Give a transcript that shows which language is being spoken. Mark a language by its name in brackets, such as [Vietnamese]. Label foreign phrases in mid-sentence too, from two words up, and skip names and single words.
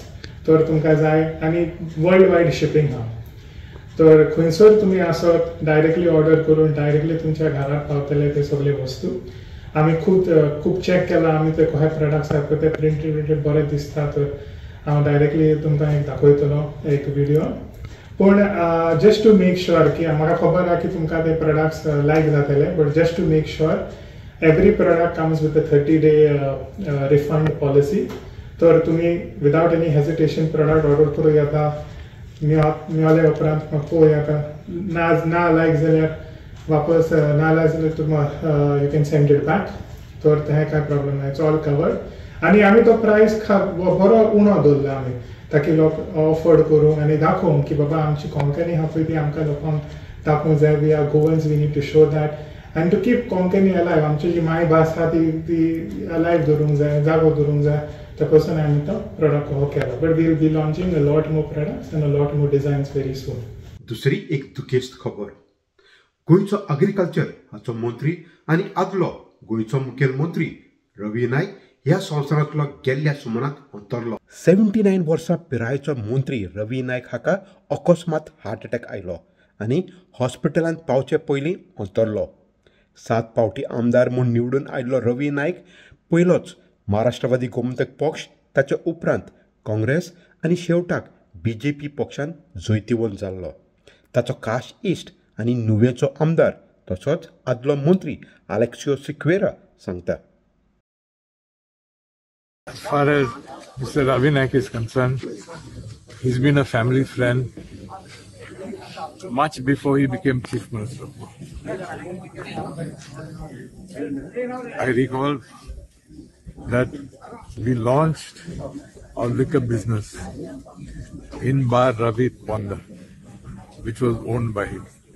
[Konkani] तर तुमकां जाय आनी [English] world wide shipping [Konkani] आहा, तर खंयसर तुमी आसत [English] directly order [Konkani] करून डायरेक्टली तुमच्या घरात पावतले ते सगळे वस्तू. आमी खूब चॅक केला, आमी ते कशे प्रोडक्ट्स आसात ते प्रिंटेड बरे दिसता, तर हांव डायरेक्टली तुमकां एक दाखयतलो एक व्हिडिओ. पूण [English] just to make sure [Konkani] की म्हाका खबर आहा की तुमकां ते प्रोडक्ट्स लायक जातले, [English] but just to make sure every product comes with a 30-day refund policy. [Konkani] तर तुमी [English] without any hesitation product order [Konkani] करूं येता, मेळ्ळे उपरांत पळोवं येता, ना लायक जाल्यार वापस ना जाल्यार तुमकां [English] you can send it back. [Konkani] तर तें कांय प्रॉब्लम ना, [English] it's all covered. [Konkani] आनी आमी तो प्रायस बरो उणो दवरला आमी, ताकी लोक अफोर्ड करूं आनी दाखोवंक की बाबा आमची कोंकणी आहा पळय ती आमकां लोकांक दाखोवंक जाय. [English] we are Goans, we need to show that and to keep Konkani alive. [Konkani] आमची जी मायभास आहा ती अलायव दवरूंक जाय, जागो दवरूंक जाय. त्या पासून आमी तो प्रोडक्ट हो केला. [English] but we will be launching a lot more products and a lot more designs very soon. [Konkani] दुसरी एक दुखेस्त खबर. गोंयचो अग्रिकल्चर हाचो मंत्री आनी आदलो गोंयचो मुखेलमंत्री रवी नायक ह्या संवसारांतलो गेल्ल्या सुमनांत अंतरलो. 79 वर्सां पिरायेचो मंत्री रवी नायक हाका अकस्मात [English] heart attack [Konkani] आयलो आनी हॉस्पिटलांत पावचे पयलीं अंतरलो. 7 फावटी आमदार म्हूण निवडून आयिल्लो रवी नायक पयलोच महाराष्ट्रवादी गोमंतक पक्ष, ताचे उपरांत काँग्रेस आनी शेवटाक BJP पक्षान जैतिवंत जाल्लो. ताचो काश इश्ट आनी नुवेचो आमदार तसोच आदलो मंत्री आलेक्सियो सिक्वेरा सांगता. [English] As far as Mr. Ravi Naik is concerned, he's been a family friend much before he became Chief Minister. I recall that we launched our liquor business in Bar Ravi Ponda, which was owned by him.